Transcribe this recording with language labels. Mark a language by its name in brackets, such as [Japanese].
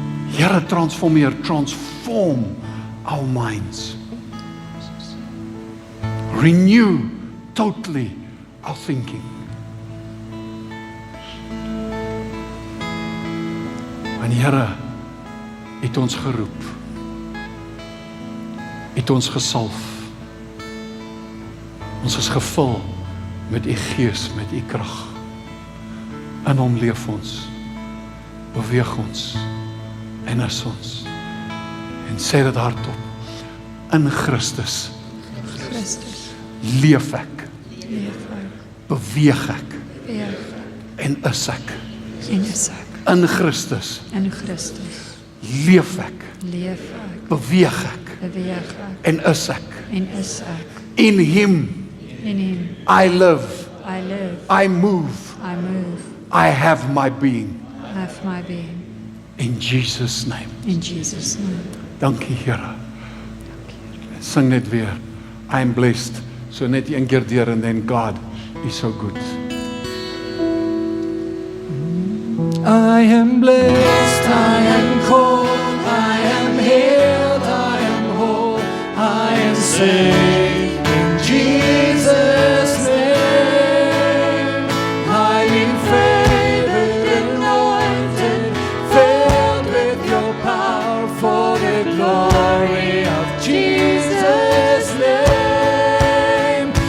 [English] Here, transform our minds. Renew totally our thinking. [Afrikaans] En Here, het ons geroep, het ons gesalf, ons is gevul met u Gees, met u krag. In hom leef ons, beweeg ons, en is ons. En sê dit hardop, in Christus, Christus, leef ek, leef ek, beweeg ek, beweeg en is ek. en is ek. In Christus, In Christus, leef ek, leef ek, beweeg ek, beweeg ek, en is ek. en is ek. [English] In him, [Afrikaans] In hom, [English] I live, I live, I move, I move, I have my being. I have my being. In Jesus' name. In Jesus' name. [Afrikaans] Dankie, Here. Sing net weer. [English] I am blessed. [Afrikaans] So net een keer deur, [English] and then God is so good. I am blessed, I am called, I am healed, I am whole, I am saved in Jesus' name. Highly favored, anointed, filled with your power for the glory of Jesus' name.